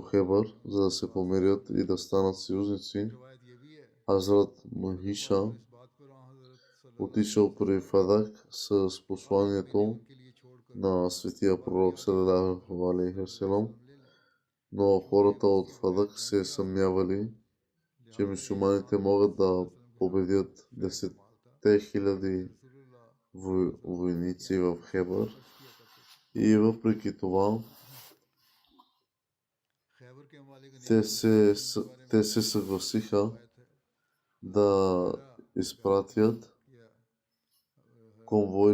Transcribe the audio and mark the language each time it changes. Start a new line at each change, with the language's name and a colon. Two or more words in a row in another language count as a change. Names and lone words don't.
Bulgarian: Хебър, за да се помирят и да станат съюзници, Хазрат Мухиша отишъл при Фадак с посланието на светия пророк
Arabic: صلى الله عليه وسلم,
Bulgarian: но хората от Фадак се съмнявали, че мюсюлманите могат да победят 10 000 войници в Хебър. И въпреки това те се съгласиха да изпратят конвой